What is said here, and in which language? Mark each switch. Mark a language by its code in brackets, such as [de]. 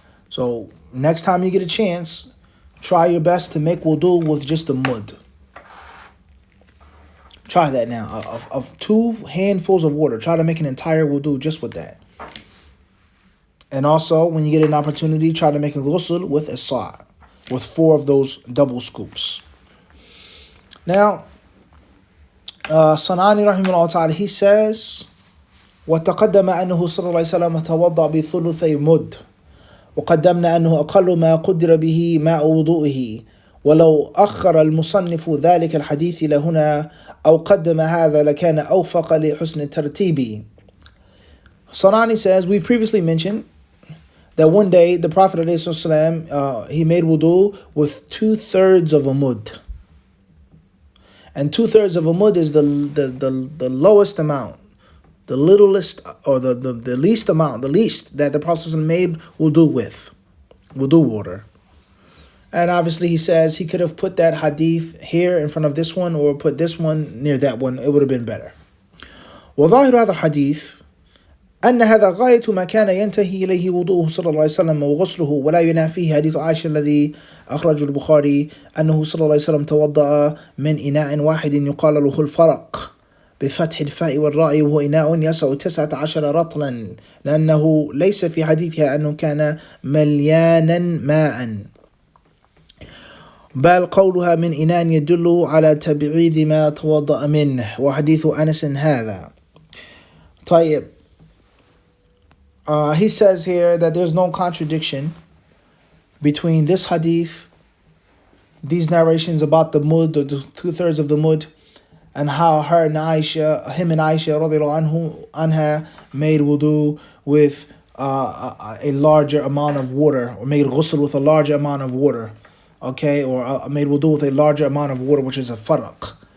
[en] So next time you get a chance, try your best to make wudu with just a mud. Try that now. Of 2 handfuls of water, try to make an entire wudu just with that. And also, when you get an opportunity, try to make a ghusl with a sa', with 4 of those double scoops. Now, Sanani rahimahullah ta'ala, he says, [ar] وَتَقَدَّمَ أَنَّهُ صَلَّى اللَّهُ عَلَيْهِ وَسَلَّمَ تَوَضَّأَ بِثُلُثَيْ مُدٍّ وقدمنا أنه أقل ما قدر به ماء وضوئه ولو أخر المصنف ذلك الحديث لهنا أو قدم هذا لكان أوفق لحسن الترتيب. [en] Sanani says, we've previously mentioned that one day the Prophet ﷺ, he made wudu with 2/3 of a mud. And 2/3 of a mud is the lowest amount. the littlest or the least amount, the least that the Prophet made will do water. And obviously he says he could have put that hadith here in front of this one or put this one near that one. It would have been better. [ar] وظاهر هذا الحديث أن هذا غاية ما كان ينتهي إليه وضوءه صلى الله عليه وسلم وغسله ولا ينافيه حديث عائشة الذي أخرجه البخاري أنه صلى الله عليه وسلم توضأ من إناء واحد يقال له الفرق بفتح الفاء والراء وهو إناء يسع 19 رطلا لأنه ليس في حديثها أنه كان مليانا ماء بل قولها من إناء يدل على تبعيد ما توضأ منه وحديث أنس هذا. طيب. [en] He says here that there's no contradiction between this hadith, these narrations about the mud, the 2/3 of the mud, and how him and Aisha radiallahu anha made wudu with a larger amount of water, or made ghusl with a larger amount of water, okay, or made wudu with a larger amount of water, which is a faraq.